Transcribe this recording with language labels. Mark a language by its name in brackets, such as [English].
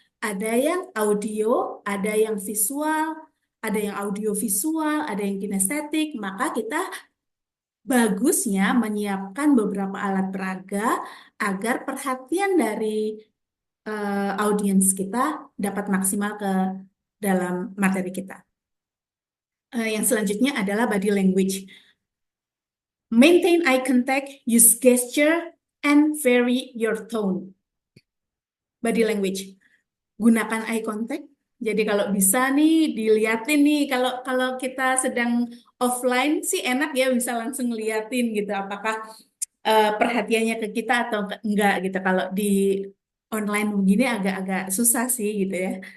[Indonesian] Ada yang audio, ada yang visual, ada yang audio visual, ada yang kinestetik, maka kita bagusnya menyiapkan beberapa alat peraga agar perhatian dari audiens kita dapat maksimal ke dalam materi kita. Yang selanjutnya adalah body language. [English] Maintain eye contact, use gesture, and vary your tone. Body language. Gunakan eye contact. [Indonesian] Jadi kalau bisa nih diliatin nih, kalau kita sedang offline sih enak ya bisa langsung ngeliatin gitu apakah perhatiannya ke kita atau enggak gitu. Kalau di online begini agak-agak susah sih gitu ya.